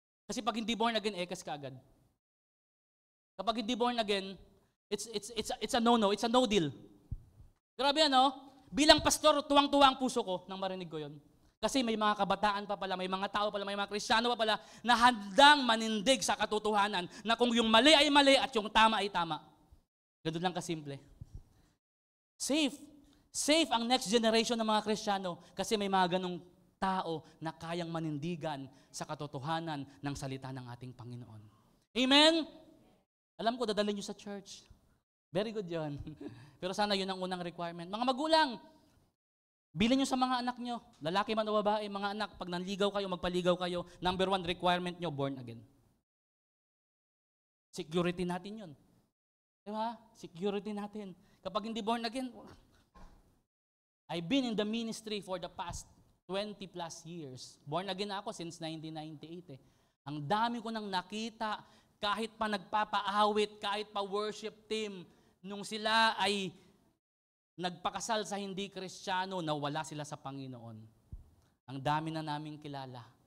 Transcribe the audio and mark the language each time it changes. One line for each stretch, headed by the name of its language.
Filipino: Kasi pag hindi born again, ekas ka agad. Kapag hindi born again,
English: it's a no-no, it's a no deal.
Filipino: Grabe ano? Bilang pastor, tuwang-tuwa ang puso ko nang marinig ko yon. Kasi may mga kabataan pa pala, may mga tao pala, may mga Kristiyano pa pala na handang manindig sa katotohanan na kung yung mali ay mali at yung tama ay tama. Ganun lang kasimple. Safe. Safe ang next generation ng mga Kristiyano kasi may mga ganong tao na kayang manindigan sa katotohanan ng salita ng ating Panginoon. Amen? Alam ko, dadalhin nyo sa church. Very good yon. Pero sana yun ang unang requirement. Mga magulang, bilhin nyo sa mga anak nyo, lalaki man o babae, mga anak, pag nanligaw kayo, magpaligaw kayo, number 1 requirement nyo, born again. Security natin yun. Diba? Security natin. Kapag hindi
English: born again, I've been in the ministry for the past 20 plus years.
Filipino: Born again ako since 1998 eh. Ang dami ko nang nakita, kahit pa nagpapaawit, kahit pa worship team, nung sila ay nagpakasal sa hindi Kristiyano, nawala sila sa Panginoon. Ang dami na naming kilala.